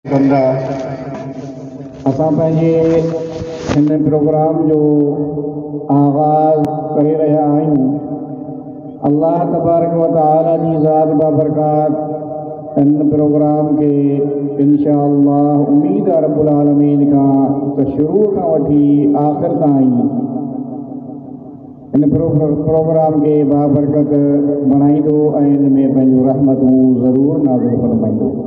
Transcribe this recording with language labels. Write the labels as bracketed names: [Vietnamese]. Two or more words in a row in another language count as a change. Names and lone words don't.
[Sindhi] कंदा असां पंहिंजे हिन प्रोग्राम जो आगाज़ करे रहिया आहियूं। [Arabic] الله تبارك وتعالى [Sindhi] जी ज़ात बाबरकात इन प्रोग्राम के इंशाअल्लाह उम्मीद आहे [Arabic] رب العالمين [Sindhi] खां त शुरू खां वठी आख़िर ताईं इन प्रोग्राम के बाबरकत बणाईंदो ऐं इन में पंहिंजूं रहमतूं ज़रूरु नाज़िल फरमाईंदो।